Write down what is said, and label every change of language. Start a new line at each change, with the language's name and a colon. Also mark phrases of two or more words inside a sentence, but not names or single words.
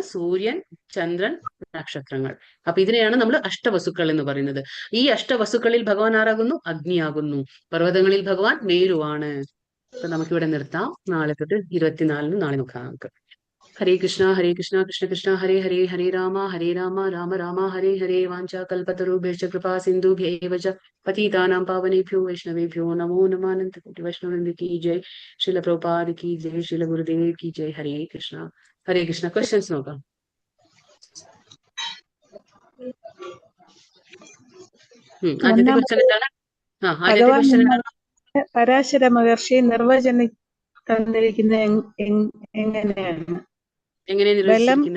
Malayalam: സൂര്യൻ, ചന്ദ്രൻ, നക്ഷത്രങ്ങൾ. അപ്പൊ ഇതിനെയാണ് നമ്മൾ അഷ്ടവസുക്കൾ എന്ന് പറയുന്നത്. ഈ അഷ്ടവസുക്കളിൽ ഭഗവാൻ ആരാകുന്നു? അഗ്നിയാകുന്നു. പർവ്വതങ്ങളിൽ ഭഗവാൻ മേരുവാണ്. അപ്പൊ നമുക്കിവിടെ നിർത്താം. നാളെ തൊട്ട് 24 നാളെ നോക്കാം നമുക്ക്.
Sanskrit: ഹരേ കൃഷ്ണ കൃഷ്ണ കൃഷ്ണ ഹരേ ഹരേ ഹരേ രാമ രാമ രാമ ഹരേ ഹരേ. വാഞ്ചാ കൽപതരുഭ്യശ്ച കൃപാ സിന്ധുഭ്യൈവ ച പതിതാനാം പാവനേഭ്യോ വൈഷ്ണവേഭ്യോ നമോ നമഃ.
Hindi: अनन्तकोटि वैष्णववृन्द की जय. श्रील प्रभुपाद की जय. श्रील गुरुदेव की जय. हरे कृष्ण. क्वेश्चंस നോക്കാം.
Malayalam: ആദ്യത്തെ ക്വസ്റ്റ്യൻ എന്താണ്? ആദ്യത്തെ ക്വസ്റ്റ്യൻ എന്താണ്? പരാശര മഹർഷി നിർവചന തന്നിരിക്കുന്നത് എങ്ങനെയാണ്? എങ്ങനെ നിർവചിച്ചിരിക്കുന്നത്?